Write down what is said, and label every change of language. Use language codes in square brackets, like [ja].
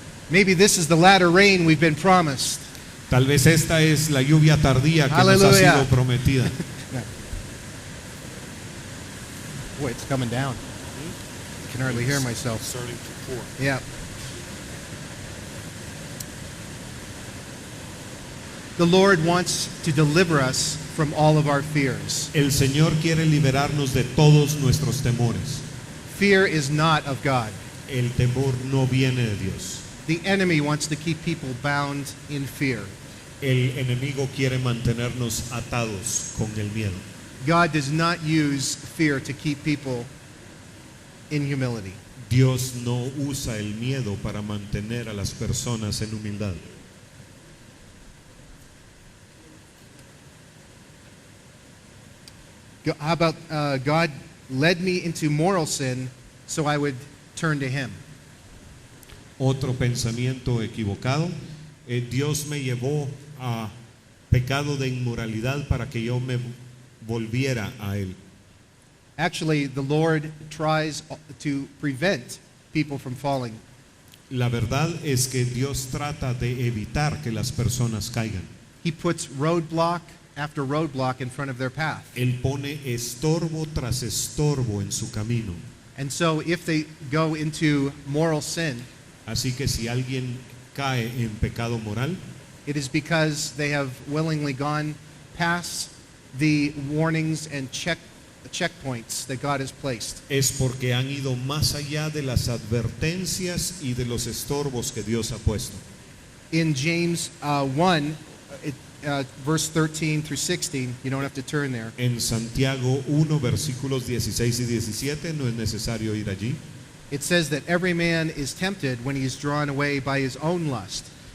[en] maybe this is the latter rain we've been promised. [es] Tal vez esta es la lluvia tardía que nos ha Aleluya. sido prometida. [en] Boy, it's coming down. I can hardly hear myself. Yeah. The Lord wants to deliver us from all of our fears. [es] El Señor quiere liberarnos de todos nuestros temores. [en] Fear is not of God. [es] El temor no viene de Dios. [en] The enemy wants to keep people bound in fear. [es] El enemigo quiere mantenernos atados con el miedo. [en] God does not use fear to keep people in humility. [es] Dios no usa el miedo para mantener a las personas en humildad. [en] How about God led me into moral sin so I would turn to Him? [es] Otro pensamiento equivocado: Dios me llevó a pecado de inmoralidad para que yo me volviera a Él. [en] Actually, the Lord tries to prevent people from falling. [es] La verdad es que Dios trata de evitar que las personas caigan. [en] He puts roadblock after roadblock in front of their path. [es] Él pone estorbo tras estorbo en su camino. [en] And so if they go into moral sin, [es] Así que si alguien cae en pecado moral, [en] it is because they have willingly gone past the warnings and checkpoints that God has placed. [es] es porque han ido más allá de las advertencias y de los estorbos que Dios ha puesto. [en] In James 1, verse 13 through 16, you don't have to turn there. [es] En Santiago 1 versículos 16 y 17, no es necesario ir allí. [en] It says that every man is tempted when he is drawn away by his own lust.